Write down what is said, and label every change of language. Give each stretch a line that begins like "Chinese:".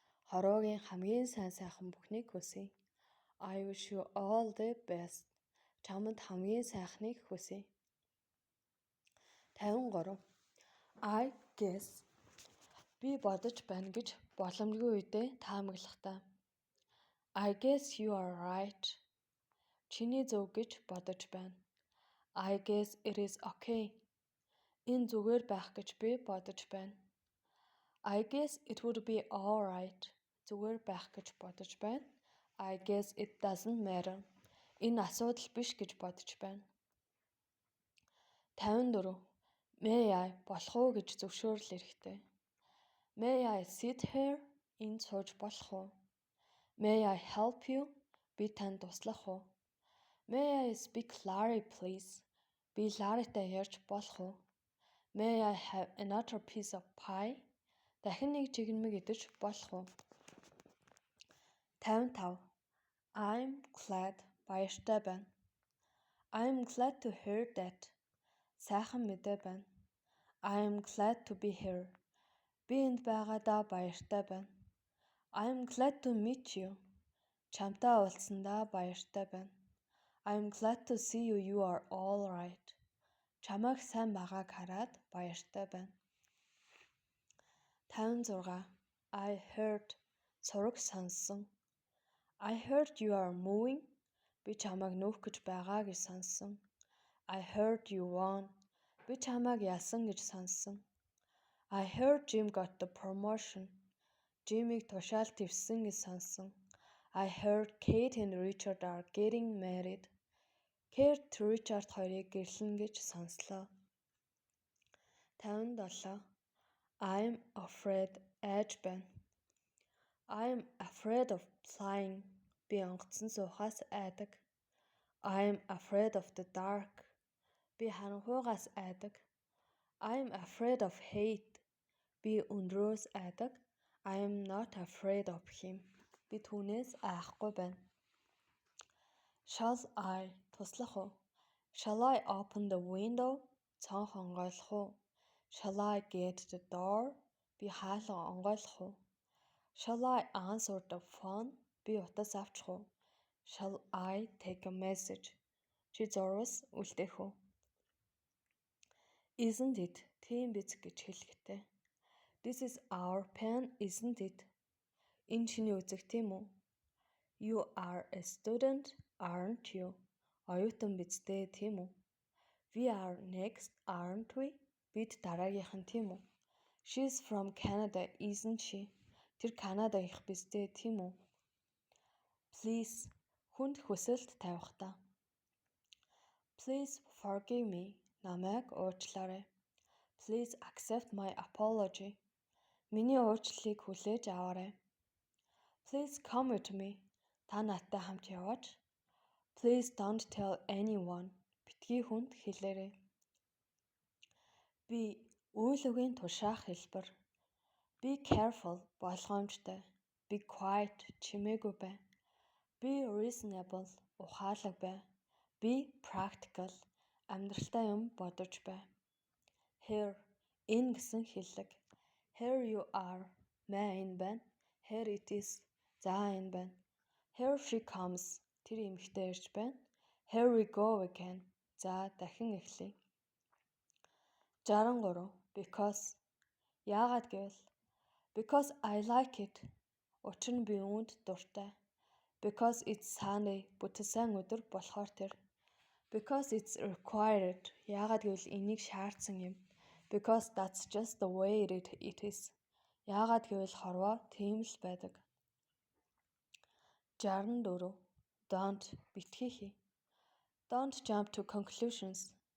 Mongolian: Хороогийн хамгийн сайн сайхан бүхнийг хүсье.
English: I wish you all the best.
Mongolian: Чамд хамгийн сайхныг хүсье.
English: 53. I guess.
Mongolian: Би бодож байна гэж боломжгүй үедээ таамаглахдаа.
English: I guess you are right.
Mongolian: Чиний зөв гэж бодож байна.
English: I guess it is okay.
Mongolian: Энэ зүгээр байх гэж би бодож байна.
English: I guess it would be all right.
Mongolian: Зүгээр байх гэж бодож байна.
English: I guess it doesn't matter.
Mongolian: Энэ асуудал биш гэж бодож байна. 54.
English: May I
Mongolian: болох уу гэж зөвшөөрөл эрэхтэй.
English: May I sit here?
Mongolian: Энд сууж болох уу?
English: May I help you?
Mongolian: Би танд туслах уу?
English: May I speak Larry please?
Mongolian: Би Larryтай ярьж болох уу?
English: May I have another piece of pie?
Mongolian: Дахин нэг чигнэмэг идэж болох уу?
English: 55. I'm glad.
Mongolian: Баяртай байна.
English: I'm glad to hear that.
Mongolian: Сайхан мэдээ байна.
English: I'm glad to be here.
Mongolian: Би энд байгаадаа баяртай байна.
English: I'm glad to meet you.
Mongolian: Чамтай уулзсандаа баяртай байна.
English: I'm glad to see you. You are all right.
Mongolian: Чамайг сайн байгааг хараад баяртай байна.
English: 56. I heard.
Mongolian: Сураг сонссон.
English: I heard you are moving.
Mongolian: Би чамайг нүүх гэж байгаа гэж сонссон.
English: I heard you won.
Mongolian: Би чамайг ялсан гэж сонссон.
English: I heard Jim got the promotion.
Mongolian: Jimmy-г тушаал твссэн гэж сонссон.
English: I heard Kate and Richard are getting married.
Mongolian: Kate Richard хоёрыг гэрлэн гэж сонслоо.
English: 57. I'm afraid.
Mongolian: Айж байна.
English: I'm afraid of flying.
Mongolian: Би онгоцон суухаас айдаг.
English: I'm afraid of the dark.
Mongolian: Би харанхуйгаас айдаг.
English: I'm afraid of hate.
Mongolian: Би өндрөөс айдаг.
English: I am not afraid of him.
Mongolian: Би түүнээс айхгүй байна.
English: Shall I
Mongolian: туслах уу?
English: Shall I open the window?
Mongolian: Цонх онгойлох уу?
English: Shall I get the door?
Mongolian: Би хаалга онгойлох уу?
English: Shall I answer the phone?
Mongolian: Би утас авчих уу?
English: Shall I take a message?
Mongolian: Чи зурвас үлдээх үү?
English: Isn't it?
Mongolian: Тийм биз гэж хэлэхтэй.
English: This is our pen, isn't it?
Mongolian: Энэ чиний үзэг тийм үү?
English: You are a student, aren't you?
Mongolian: Оюутан биз дээ, тийм үү?
English: We are next, aren't we?
Mongolian: Бид дараагийнхан тийм үү?
English: She's from Canada, isn't she?
Mongolian: Тэр Канада их биз дээ, тийм үү?
English: Please,
Mongolian: хүнд хүсэлт тавих та.
English: Please forgive me.
Mongolian: Намайг уучлаарай.
English: Please accept my apology.
Mongolian: Миний уучлалыг хүлээж аваарай.
English: Please come with me.
Mongolian: Та надтай хамт яваач.
English: Please don't tell anyone.
Mongolian: Битгий хүнд хэлээрэй. Би үйл үгийн тушаах хэлбэр.
English: Be careful.
Mongolian: Болгоомжтой.
English: Be quiet.
Mongolian: Чимээгүй бай.
English: Be reasonable.
Mongolian: Ухаалаг бай.
English: Be practical.
Mongolian: Амьдралтай юм бодож бай. Here. Энэ гэсэн хэллэг.
English: Here you are.
Mongolian: Маа энэ байна.
English: Here it is.
Mongolian: За энэ байна.
English: Here she comes.
Mongolian: Тэр эмэгтэй ирж байна.
English: Here we go again.
Mongolian: За дахин эхлэе. 63. Because. Яагаад гэвэл.
English: Because I like it.
Mongolian: Учир нь би үүнд дуртай.
English: Because it's Sunday.
Mongolian: Бүтэн сайн өдөр болохоор тэр.
English: Because it's required.
Mongolian: Яагаад гэвэл энийг шаардсан юм.
English: Because that's just the way it is.
Mongolian: Яагаад гэвэл хорвоо тийм л байдаг. 64. Don't. Битгий хий.
English: Don't jump to conclusions.